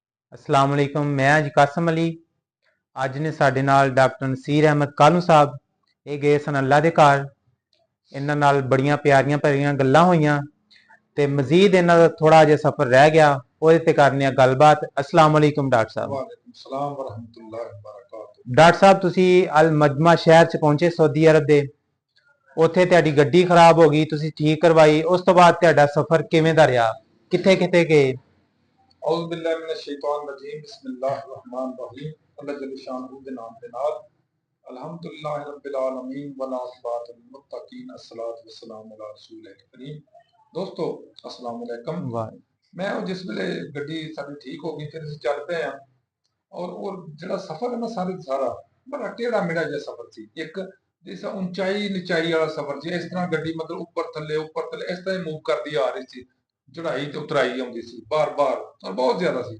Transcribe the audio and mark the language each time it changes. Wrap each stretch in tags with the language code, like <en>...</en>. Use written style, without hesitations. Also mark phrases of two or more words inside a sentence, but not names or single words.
<ar>السلام عليكم.</ar> <pa>میں اج قاسم علی. اج نے ساڈے نال ڈاکٹر نصیر احمد کالو صاحب. ایہہ گئے سن اللہ دے گھر. انہاں نال بڑیاں پیاریاں بھریاں گلاں ہوئیاں تے مزید انہاں دا تھوڑا جیہا سفر رہ گیا، اوہدے تے کرنے آں گل بات.</pa> <ar>السلام عليكم</ar> <pa>ڈاکٹر صاحب.</pa> <ar>وعليكم السلام ورحمة الله وبركاته.</ar> <pa>ڈاکٹر صاحب تسی المجمعہ شہر چ پہنچے سعودی عرب دے. اوتھے تہاڈی گڈی خراب ہو گئی، تسی ٹھیک کروائی. اس توں بعد تہاڈا سفر کویں دا رہیا، کتھے کتھے گئے?</pa> <ar>أعوذ بالله من الشيطان الرجيم، بسم الله الرحمن الرحيم.</ar> <pa>اللہ جل شانہ دے نام دے نال</pa> <ar>الحمد لله رب العالمين والعاقبة للمتقين، الصلاة والسلام على رسوله الكريم.</ar> <pa>دوستو</pa> <ar>السلام عليكم.</ar> <pa>میں جس ویلے گڈی ساڈی ٹھیک ہو گئی، فیر اسیں چل پئے ہاں اور جہڑا سفر اے نا سارا بڑا ٹیڈھا میڈھا جیہا سفر سی. اک جس اونچائی نچائی والا سفر سی، اس طرح گڈی مطلب اُتے تھلے اس طرح موو کردی آ رہی سی. چڑھائی تے اترائی آؤندی سی بار بار اور بہت زیادہ سی.</pa>